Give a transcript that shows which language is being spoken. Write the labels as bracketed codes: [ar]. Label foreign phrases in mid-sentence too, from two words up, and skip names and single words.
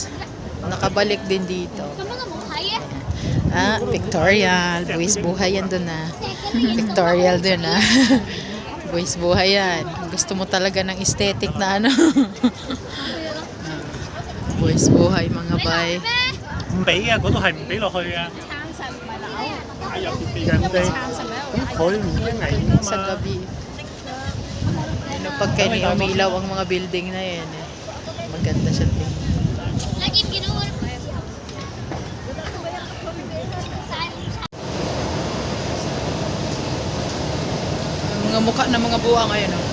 [tl] Nakabalik din dito. Pictorial. Buwis buhay yan doon na. Pictorial doon na. Buwis buhay yan. Gusto mo talaga ng aesthetic na ano. Buwis buhay mga bay. [yue] 唔俾啊，嗰度係唔俾落去啊。人哋咁佢唔應危險啊 [tl] Sa [yue] 嘛。 [tl] gabi. Ano, pag kayo umilaw ang mga building na yan eh. Maganda siya tingnan. Lagi ginawa. Mga mukha ng mga buwa ngayon, oh.